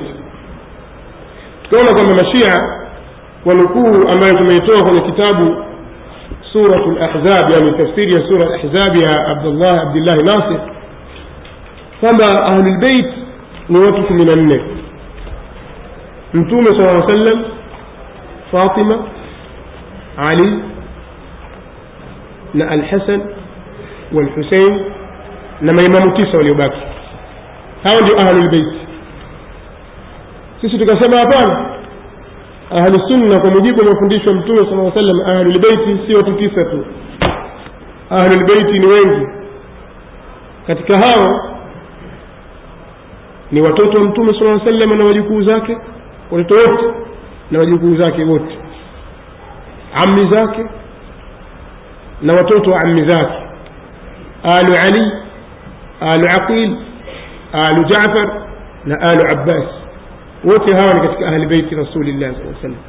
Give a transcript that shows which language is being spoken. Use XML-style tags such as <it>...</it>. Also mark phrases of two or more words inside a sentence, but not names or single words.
<sw>Tukaona kwamba mashia wanukuu ambayo tumeitoa kwenye kitabu</sw> <ar>سورة الأحزاب,</ar> <sw>yani tafsiri ya sura al-ahzab ya Abdullah Nasir, kwamba</sw> <ar>أهل البيت</ar> <sw>ni watu 14: Mtume</sw> <ar>صلى الله عليه وسلم,</ar> <sw>Fatima, Ali na Al-Hasan wal-Husayn na maimamu 9 waliobaki. Hao ndio</sw> <ar>أهل البيت.</ar> <sw>Sisi tukasema hapana,</sw> <ar>أهل السنة</ar> <sw>kwa mujibu wa mafundisho ya Mtume</sw> <ar>صلى الله عليه وسلم أهل البيت</ar> <sw>sio 9 tu,</sw> <ar>أهل البيت</ar> <sw>ni wengi. Katika hao ni watoto wa Mtume</sw> <ar>صلى الله عليه وسلم</ar> <sw>na wajukuu zake, watoto wote na wajukuu zake wote, ammi zake na watoto wa ammi zake, alu Ali, alu Aqil, alu Jaafar na alu Abbas, wote hawa ni katika</sw> <ar>أهل بيت رسول الله صلى الله عليه وسلم.</ar>